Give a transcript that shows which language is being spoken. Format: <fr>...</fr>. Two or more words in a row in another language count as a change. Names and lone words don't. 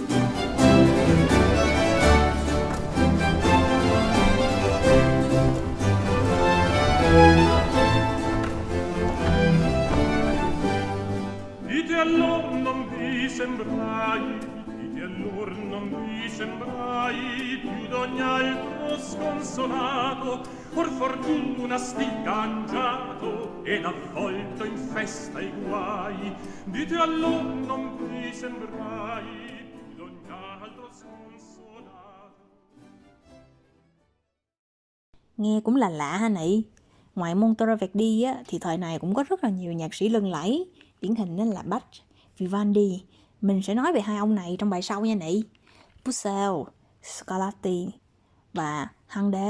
<it>Dite allor non vi sembrai, allor non vi sembrai più d'ogni altro sconsolato, or fortuna sti cangiato ed avvolto in festa i guai. Dite allor non vi sembrai più d'ogni altro sconsolato.</it> <vi>Nghe cũng là lạ ha Nị. Ngoài Monteverdi thì thời này cũng có rất là nhiều nhạc sĩ lừng lẫy, điển hình nên là Bach, Vivaldi. Mình sẽ nói về hai ông này trong bài sau nha Nị. Purcell, Scarlatti và Handel.</vi>